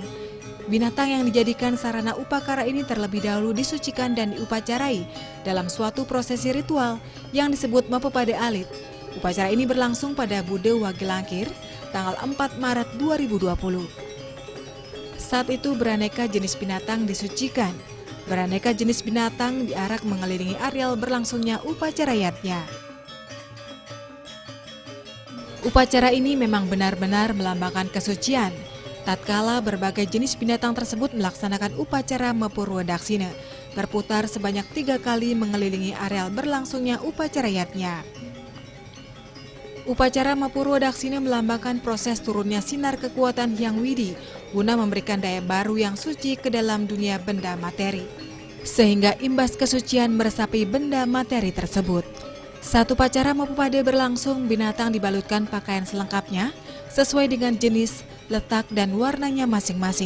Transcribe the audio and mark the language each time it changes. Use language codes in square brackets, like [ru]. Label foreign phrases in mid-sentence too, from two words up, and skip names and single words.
[id] Binatang yang dijadikan sarana upakara ini terlebih dahulu disucikan dan diupacarai dalam suatu prosesi ritual yang disebut Mapepade Alit. Upacara ini berlangsung pada Bude Wage Langkir, tanggal 4 Maret 2020. Saat itu beraneka jenis binatang disucikan. Beraneka jenis binatang diarak mengelilingi areal berlangsungnya upacara yatnya. Upacara ini memang benar-benar melambangkan kesucian. Tatkala berbagai jenis binatang tersebut melaksanakan upacara Mapurwadaksina, berputar sebanyak 3 kali mengelilingi areal berlangsungnya upacara yatnya. Upacara Mapurwadaksina melambangkan proses turunnya sinar kekuatan Hyang Widi guna memberikan daya baru yang suci ke dalam dunia benda materi, sehingga imbas kesucian meresapi benda materi tersebut. Saat upacara Mapepade berlangsung, binatang dibalutkan pakaian selengkapnya sesuai dengan jenis, letak, dan warnanya masing-masing.